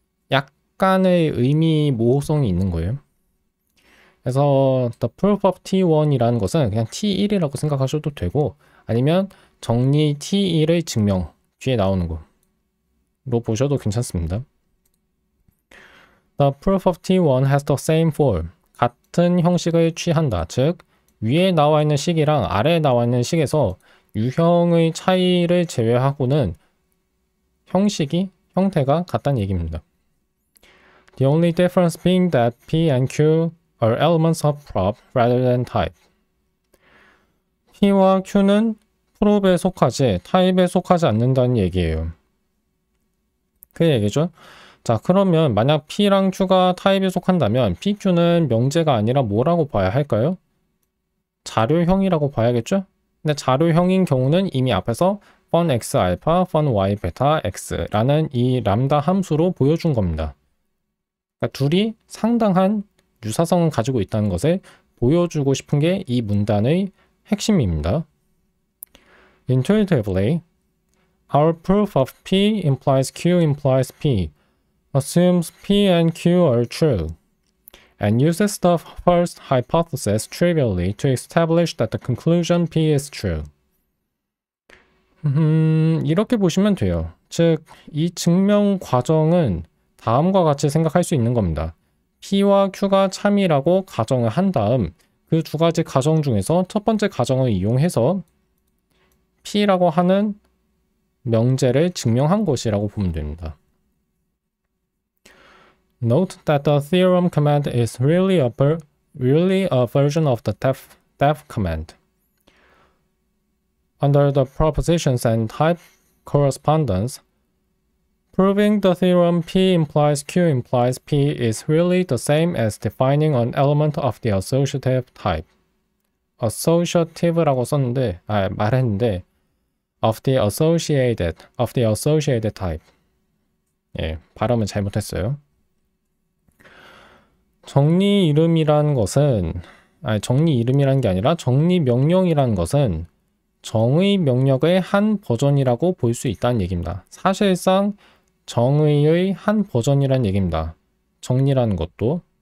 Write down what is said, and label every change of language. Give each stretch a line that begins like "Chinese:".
Korean: 약간의 의미 모호성이 있는 거예요. 그래서
English: the proof of T1
Korean: 이라는 것은 그냥 T1이라고 생각하셔도 되고, 아니면 정리 T1의 증명 뒤에 나오는 거로 보셔도 괜찮습니다.
English: The proof of T1 has the same form.
Korean: 같은 형식을 취한다. 즉 위에 나와 있는 식이랑 아래에 나와 있는 식에서 유형의 차이를 제외하고는 형태가 같다는 얘기입니다.
English: The only difference being that P and Q are elements of prop rather than type.
Korean: P와 Q는 프롭에 속하지 타입에 속하지 않는다는 얘기예요. 그 얘기죠. 자, 그러면 만약 P랑 Q가 타입에 속한다면 PQ는 명제가 아니라 뭐라고 봐야 할까요? 자료형이라고 봐야겠죠? 근데 자료형인 경우는 이미 앞에서 fun x 알파, fun y 베타 x라는 이 람다 함수로 보여준 겁니다. 그러니까 둘이 상당한 유사성을 가지고 있다는 것을 보여주고 싶은 게 이 문단의 핵심입니다.
English: Intuitively, our proof of P implies Q implies P assumes P and Q are true, and uses the first hypothesis trivially to establish that the conclusion P is true.
Korean: 이렇게 보시면 돼요. 즉, 이 증명 과정은 다음과 같이 생각할 수 있는 겁니다. P와 Q가 참이라고 가정을 한 다음 그 두 가지 가정 중에서 첫 번째 가정을 이용해서 P라고 하는 명제를 증명한 것이라고 보면 됩니다.
English: Note that the theorem command is really a version of the def command. Under the propositions and type correspondence, proving the theorem P implies Q implies P is really the same as defining an element of the associative type.
Korean: associative라고 썼는데, 말했는데,
English: of the associated type.
Korean: 예, 발음을 잘못했어요. 정리 이름이라는 것은, 정리 이름이라는 게 아니라 정리 명령이라는 것은 정의 명령의 한 버전이라고 볼 수 있다는 얘기입니다. 사실상 정의의 한 버전이라는 얘기입니다. 정리라는 것도.